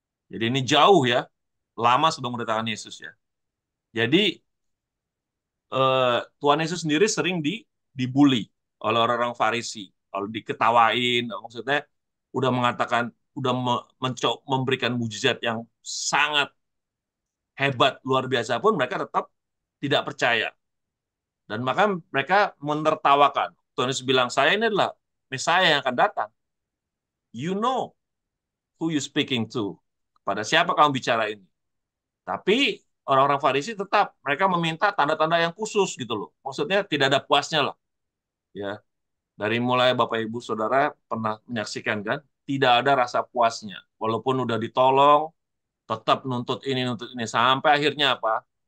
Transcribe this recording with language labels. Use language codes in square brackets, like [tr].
[id] Jadi ini jauh ya, lama sebelum kedatangan Yesus ya. Jadi Tuhan Yesus sendiri sering dibully oleh orang-orang Farisi, kalau diketawain, maksudnya udah mengatakan, udah memberikan mujizat yang sangat hebat, luar biasa pun mereka tetap tidak percaya. Dan maka mereka menertawakan. Tuhan Yesus bilang, saya ini adalah Mesias yang akan datang. [en] You know who you speaking to. [id] Kepada siapa kamu bicara ini? Tapi orang-orang Farisi tetap mereka meminta tanda-tanda yang khusus gitu loh. Maksudnya tidak ada puasnya lah. Ya, dari mulai Bapak Ibu Saudara pernah menyaksikan kan, tidak ada rasa puasnya. Walaupun udah ditolong, tetap nuntut ini sampai akhirnya apa?